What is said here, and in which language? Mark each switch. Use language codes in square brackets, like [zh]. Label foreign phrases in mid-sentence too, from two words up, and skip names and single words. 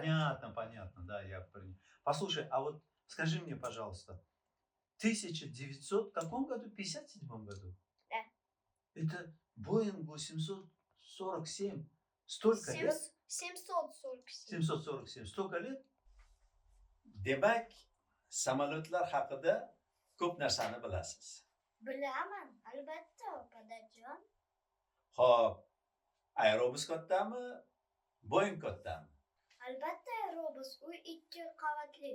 [ru] понятно, да, я понял. Послушай, а вот скажи мне, пожалуйста, 1900 в каком году? 57 году? Да. Это Боингу 747. Столько лет? 747. 747. Столько лет? [uz] Demak, samolyotlar haqida ko'p narsani bilasiz. Bilaman, albatta, opadajon. Xo'p, aerobus kattami? Boeing kattami? Albatta, aerobus, u 2 qavatli.